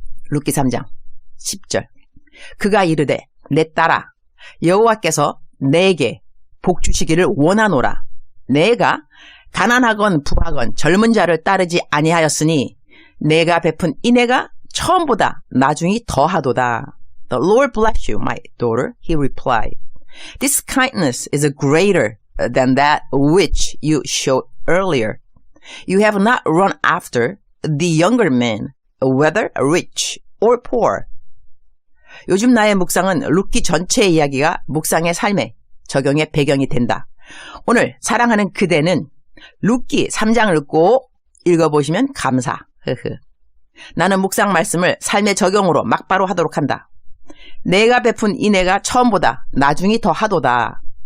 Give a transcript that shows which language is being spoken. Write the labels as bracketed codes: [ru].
[ko] 룻기 3장 10절. 그가 이르되 내 딸아, 여호와께서 내게 복 주시기를 원하노라. 내가 가난하건 부하건 젊은 자를 따르지 아니하였으니 내가 베푼 인애가 처음보다 나중이 더하도다. [en] The Lord bless you, my daughter, he replied. This kindness is greater than that which you showed earlier. You have not run after the younger men, whether rich or poor. [ko] 요즘 나의 묵상은 룻기 전체의 이야기가 묵상의 삶에 적용의 배경이 된다. 오늘 사랑하는 그대는 룻기 3장을 꼭 읽어보시면 감사. 나는 묵상 말씀을 삶의 적용으로 막바로 하도록 한다. 내가 베푼 인애가 처음보다 나중이 더 하도다.